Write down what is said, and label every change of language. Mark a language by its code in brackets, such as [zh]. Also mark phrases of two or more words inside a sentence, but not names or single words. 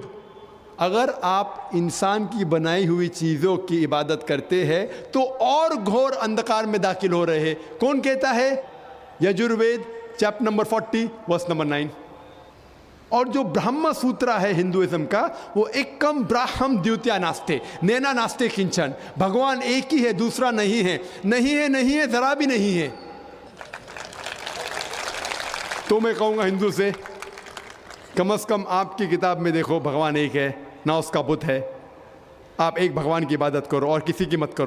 [ur] اگر آپ انسان کی بنائی ہوئی چیزوں کی عبادت کرتے ہیں تو اور گھور اندھکار میں داخل ہو رہے ہیں۔ کون کہتا ہے؟ یجروید [en] chapter number [ur] 40 [en] verse number [ur] 9۔ اور جو برہما سوترا ہے ہندوازم کا، وہ [sa] एकम् ब्रह्म द्वितीय नास्ते नेन नास्ते किंचन, [ur] بھگوان ایک ہی ہے، دوسرا نہیں ہے، نہیں ہے، ذرا بھی نہیں ہے۔ تو میں کہوں گا ہندو سے کم از کم آپ کی کتاب میں دیکھو بھگوان ایک ہے، نہ اس کا بت ہے۔ آپ ایک بھگوان کی عبادت کرو اور کسی کی مت کرو۔